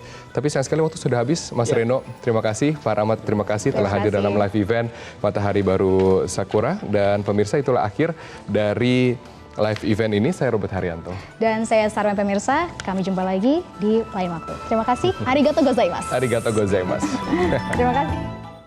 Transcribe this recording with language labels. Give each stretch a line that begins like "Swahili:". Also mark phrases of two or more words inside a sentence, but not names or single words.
Indonesian: Tapi sayang sekali waktu sudah habis, Mas Reno. Terima kasih, Pak Rahmat. Terima kasih telah hadir dalam
English: live event
Indonesian: Matahari Baru Sakura. Dan pemirsa, itulah akhir dari
English: live event
Indonesian: ini. Saya Robert Haryanto. Dan saya Sarwen pemirsa. Kami jumpa lagi di lain waktu. Terima kasih.
Japanese: ありがとうございます. ありがとうございます.
Indonesian: Terima kasih.